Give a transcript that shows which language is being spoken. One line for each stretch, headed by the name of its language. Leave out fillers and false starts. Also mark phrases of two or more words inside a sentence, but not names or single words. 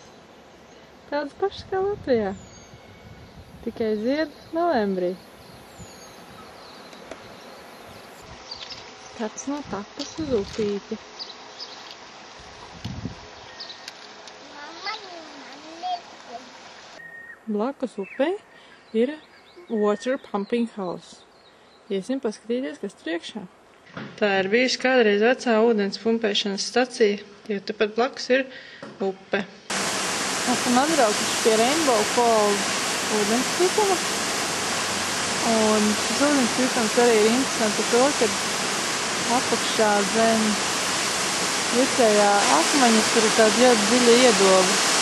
Latvian: Tādas pašas kā Latvijā. Tikai zied novembrī. Kāds no takas uz upīti. Blakus upei ir
English: water pumping house.
Latvian: Iesim paskatīties, kas tur iekšā. Tā ir bijusi kādreiz vecā ūdens pumpēšanas stacija, jo tepat blakus ir upe. Esam atbraukuši pie Rainbow Falls ūdens krituma. Un šis ūdens kritums arī ir interesants ar to, ka apakšā zem virsējā akmeņas tur ir tāda ļoti dziļa iedoba.